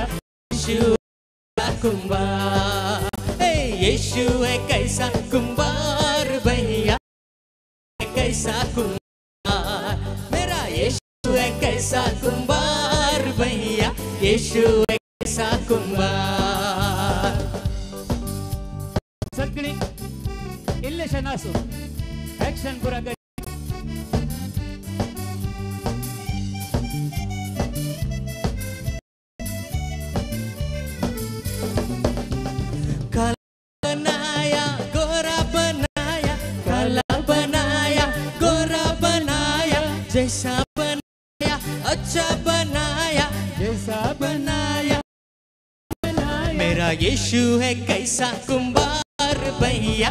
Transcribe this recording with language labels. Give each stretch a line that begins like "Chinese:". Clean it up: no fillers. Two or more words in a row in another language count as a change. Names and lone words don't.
Hindi: यीशु है कुंभार. यीशु है कैसा कुंभार भैया. कैसा कुंभार. मेरा यीशु है कैसा कुंभार भैया. यीशु है कैसा कुंभार.
Konkani: सगळी इल्लेशें नासूं एक्शन पुरा कर.
Hindi: बनाया, गोरा बनाया, काला बनाया, गोरा बनाया, जैसा बनाया, अच्छा बनाया, जैसा बनाया, मेरा यीशु है कैसा कुंभार भैया.